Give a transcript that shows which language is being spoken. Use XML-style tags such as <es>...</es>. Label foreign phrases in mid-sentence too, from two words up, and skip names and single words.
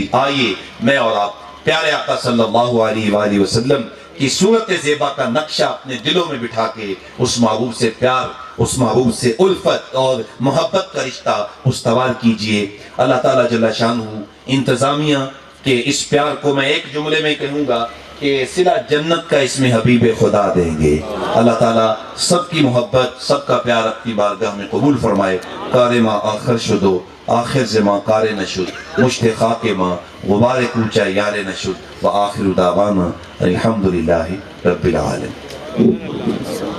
<ur>آئیے میں اور آپ پیارے آقا</ur> <ar>صلی اللہ علیہ وآلہ وسلم</ar> <ur>کی صورت زیبا کا نقشہ اپنے دلوں میں بٹھا کے اس محبوب سے پیار، اس محبوب سے الفت اور محبت کا رشتہ استوار کیجئے۔ اللہ تعالیٰ جل شانہ انتظامیہ کے اس پیار کو میں ایک جملے میں کہوں گا کہ صلہ جنت کا اس میں حبیب خدا دیں گے۔ اللہ تعالیٰ سب کی محبت، سب کا پیار اپنی بارگاہ میں قبول فرمائے۔</ur> <fa>کار ما آخر شدو آخر زما کار نشد، مشت خاک ما غبار کوچہ یار نشد،</fa> <ar>و آخر دعوانا الحمدللہ رب العالمین۔</ar>